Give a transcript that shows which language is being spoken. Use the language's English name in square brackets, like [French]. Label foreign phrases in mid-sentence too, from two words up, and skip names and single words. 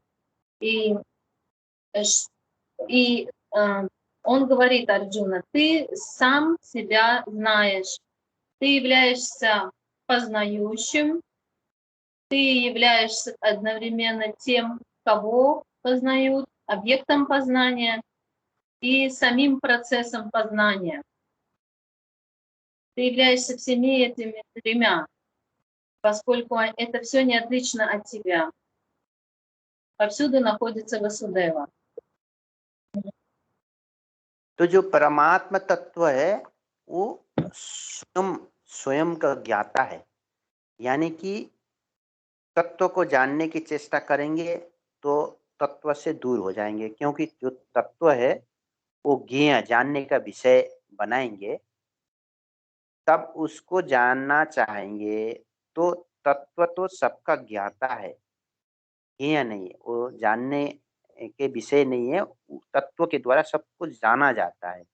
[Russian] И он говорит Арджуна: ты сам себя знаешь, ты являешься познающим, ты являешься одновременно тем, кого познают, объектом познания и самим процессом познания. Ты являешься всеми этими тремя, поскольку это все не отлично от тебя. Повсюду находится Васудева. [Hindi] तो जो परमात्मा तत्व है वो स्वयं का ज्ञाता है, यानी कि तत्व को जानने की चेष्टा करेंगे तो तत्व से दूर हो जाएंगे, क्योंकि जो तत्व है वो ज्ञेय जानने का विषय बनाएंगे, तब उसको जानना चाहेंगे तो तत्व तो सबका ज्ञाता है, ज्ञेय नहीं है, वो जानने के विषय नहीं है, तत्व के द्वारा सब कुछ जाना जाता है।